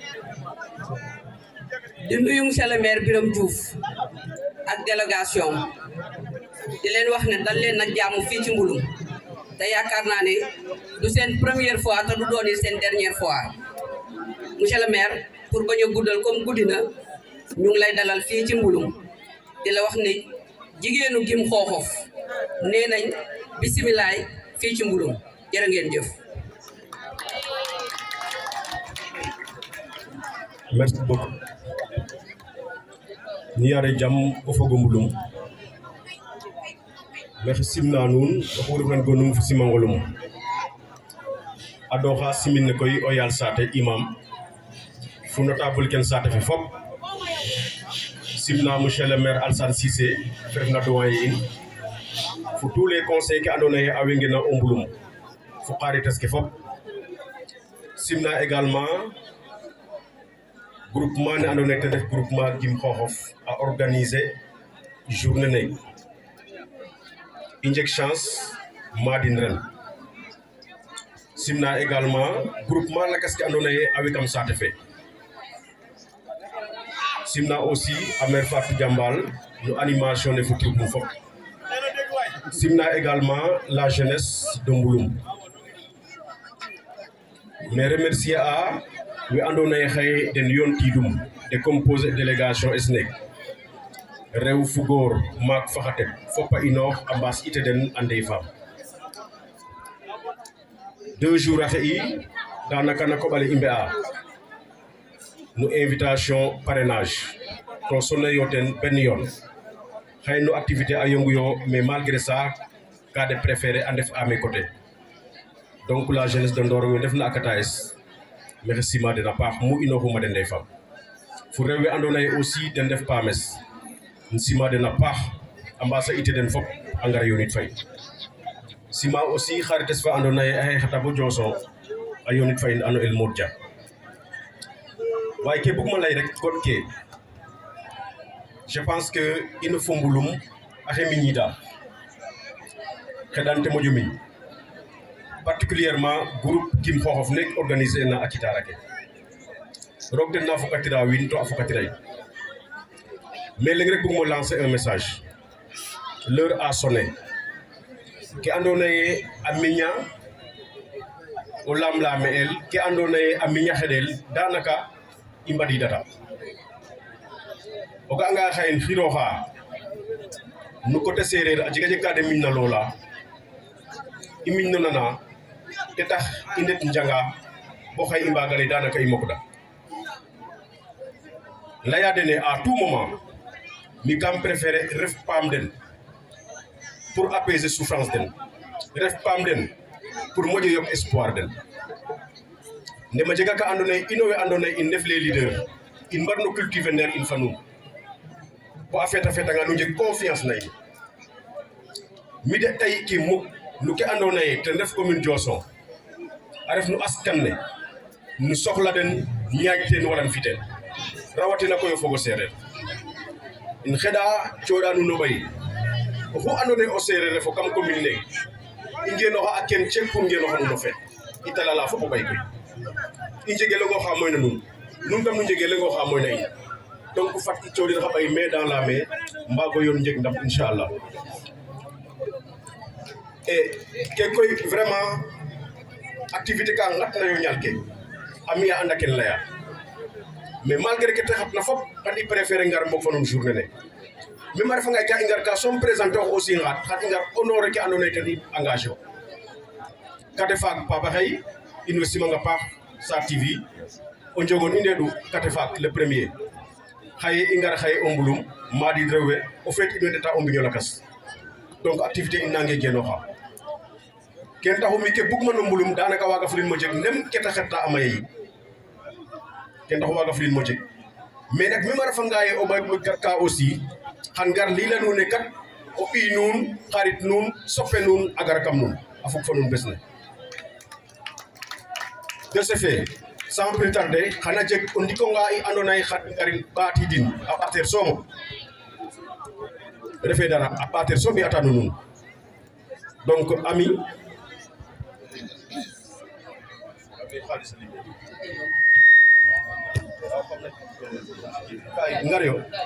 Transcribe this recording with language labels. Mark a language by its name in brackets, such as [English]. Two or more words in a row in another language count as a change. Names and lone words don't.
[Wolof] di nuyu [French] monsieur le maire [Wolof] Birame Diouf ak délégation di leen wax ne dal leen nag jàmm fii ci Mbulum te yaakaar naa ne du seen [French] première fois [Wolof] te du doon seen [French] dernière fois monsieur le maire pour [Wolof] bañ a guddal comme guddi na ñu ngi lay dalal fii ci Mbulum di la wax ne jigéenu Gim Xooxof nee nañ bisimilaay fii ci Mbulum jërë ngeen jëf. [French] merci beaucoup [Serer] ni yare jam o fogo Mbulum maxi simna nuun oxu refna gonum fo simangolum adoxa simin ne koy o yaal saate imam fu notable ken saate fe fop simna [French] monsieur le maire [Serer] Alassane Cissé fe refna doyen in fo [French] tous les conseils [Serer] ke andoona yee a wengena o Mbulum fo xarites ke fop simna également groupement ne andoona yee ten ref groupement Gim Xooxof a [French] organiser journée [Serer] ne i njeg chance madin ren simna également groupement lakas ke andoona yee a wekam saate fe simna aussi a maire Fatou Diambal no animation ne fo troupe fop simna également [French] la jeunesse de Mbulum mais remercier [Serer] a we andoona yee xaye den yoontiidum [French] de composer délégation [Serer] SNEC rew fu góor maak faxatet fop a inoox a mbaas ite den a ndey faam 2 jours axe i daanaka na koɓale i mbe'a no [French] invitation parrainage [Serer] to sonayo ten benn yoon xëy no activité a yongu yo [French] mais malgré [Serer] ça ka de préféré a ndef [French] à mes côtés donc la jeunesse de Ndor [Serer] we ndef na a kataes maxey sima den a paax mu inooxuma den ndey faam fo rew we andoona yee aussi den ndef paames sima den a paax a mbaasa ite den fop a ngara yoonit fay sima aussi xarites fa andoona yee a xeexata bo Dioson a yoonit fa in ano El Modja waaye ke bugma lay rek gon ke [French] je pense que [Serer] ino fo Mbulum axe miñida xedante moƴo miñ [French] particulièrement groupe [Serer] Gim Xooxof nek organiser na a Citara ke roog den na fokatira wiin to a fokatira in mais [Wolof] léegi rek bëgguma [French] lancer un message l'heure a sonné [Serer] ke andoona yee a miña o lamlame el ke andoona yee a miña xeɗel danaka i mbadidata o ga'anga xayen xirooxa no côté séeréer a jega ka de miñna loola i miñno nana te tax i ndet njanga bo xay i mbaga lay danaka i mokda laya dene [French] à tout moment [Serer] mi kam préférer ref paam den [French] pour apaiser souffrance [Serer] den ref paam den pour moƴo yok espoir den ndema jega ka andoona yee ino we andoona yee in ndef [French] les leaders [Serer] in mbarno cultiver nder in fa nuun bo a fetanga nu njeg confiance na in mi de tay ki muk nu ke andoona yee ten ref commune Diossong a ref nu askan ne nu soxla den ñaaj teen waran fi teen rawatina koy o fog o seereer in xeɗa cooɗa nuun o ɓay oxu andoona yee o seereer refo kam commune ne i ngenoxa a ken cek pour ngenoxa nuun o feet i talala fop o ɓay koy i njege leŋ oxa moyna nuun nuun tam nu njege leŋ oxa moyna in donc fat i cooɗin xa ɓay [French] main dans la main [Serer] mbago yoon njeg ndam inchallah et ke koy [French] vraiment activité [Serer] ka ngatna yo ñal ke a mi'a anda ken leya [French] mais malgré que [Serer] te xatna fop kan i préférer ngar mbog fa nuun journée ne même a refanga ka i ngar ka soom présenter ox aussi xat i ngar honorer ke andoona yee ten i engagé o kate faak Papa xey in way simanga paax Sa TV o njogon i ndeeɗu kate faak [French] le premier [Serer] xaye i ngar xaye o mbulum maadid rew we o feet in way ndeta o mbiño lakas [French] donc activité [Serer] in nange genooxa ken taxu mi ke bugma no mbulum danaka waaga fulim mo jeg nem ke ta xetta a maya yi ken taxu waaga fulim mo jeg mais nak même a refanga ye o ɓay ka aussi xan ngar lila nuun ne kat o ɓiy nuun xarit nuun soppe nuun a gar kam nuun a fog fa nuun bes ne [French] de ce fait sans plus tarder [Serer] xana jeg o ndikonga i andoona yee xan ngarin ɓaatidin a ɓateer soomo refe dara a ɓateer soom i atanu nuun donc ami ngar yo